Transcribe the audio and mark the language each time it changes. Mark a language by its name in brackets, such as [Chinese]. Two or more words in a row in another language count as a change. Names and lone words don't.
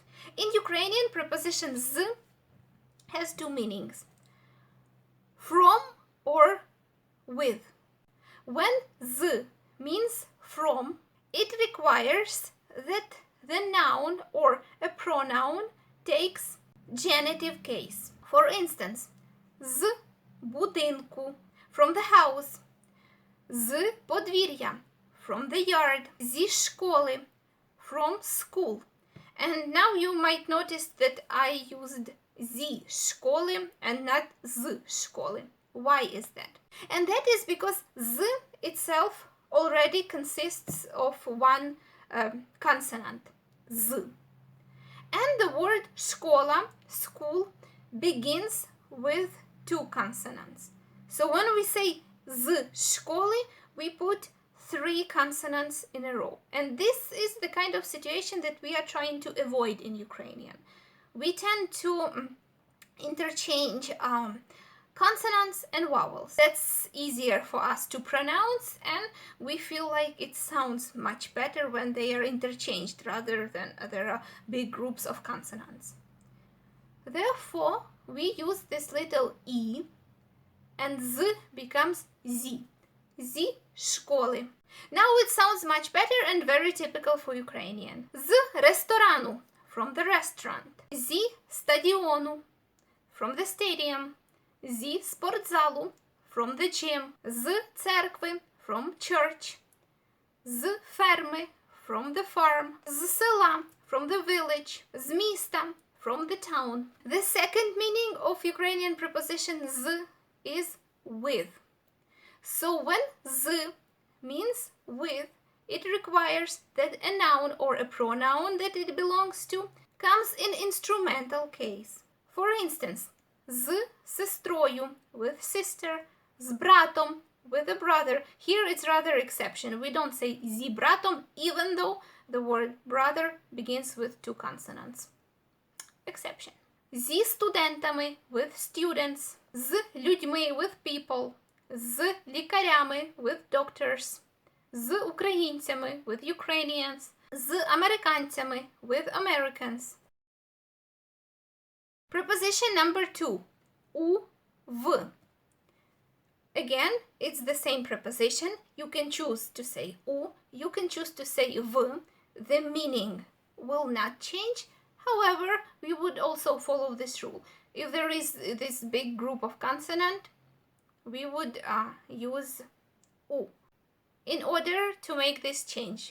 [English] In Ukrainian, preposition z has two meanings: from or with. When z means from, it requires that the noun or a pronoun takes genitive case. For instance, [Ukrainian] з будинку, [English] from the house, [Ukrainian] з подвір'я, [English] from the yard, [Ukrainian] зі школи, [English] from school. And now you might notice that I used [Ukrainian] зі школи [English] and not [Ukrainian] з школи. [English] Why is that? And that is because z itself already consists of one consonant, z. And the word школа, school, begins with two consonants. So when we say [Ukrainian] з школи, [English] we put 3 consonants in a row. And this is the kind of situation that we are trying to avoid in Ukrainian. We tend to interchange consonants and vowels. That's easier for us to pronounce, and we feel like it sounds much better when they are interchanged rather than there are big groups of consonants. Therefore, we use this little e, and z becomes z. [Ukrainian] Зі школи. [English] Now it sounds much better and very typical for Ukrainian. [Ukrainian] З ресторану, [English] from the restaurant. [Ukrainian] Зі стадіону, [English] from the stadium. [Ukrainian] Зі спортзалу, [English] from the gym. [Ukrainian] З церкви, [English] from church. [Ukrainian] З ферми, [English] from the farm. [Ukrainian] З села, [English] from the village. [Ukrainian] З міста, [English] from the town. The second meaning of Ukrainian preposition z is with. So when z means with, it requires that a noun or a pronoun that it belongs to comes in instrumental case. For instance, [Ukrainian] з сестрою, [English] with sister, [Ukrainian] з братом, [English] with a brother. Here it's rather exception. We don't say [Ukrainian] зі братом, [English] even though the word brother begins with 2 consonants. Exception. [Ukrainian] Зі студентами, [English] with students. [Ukrainian] З людьми, [English] with people. [Ukrainian] З лікарями, [English] with doctors. [Ukrainian] З українцями, [English] with Ukrainians. [Ukrainian] З американцями, [English] with Americans. Preposition number 2, [Ukrainian] у, в. [English] Again, it's the same preposition. You can choose to say у, you can choose to say в. The meaning will not change. However, we would also follow this rule. If there is this big group of consonant, we would use U in order to make this change.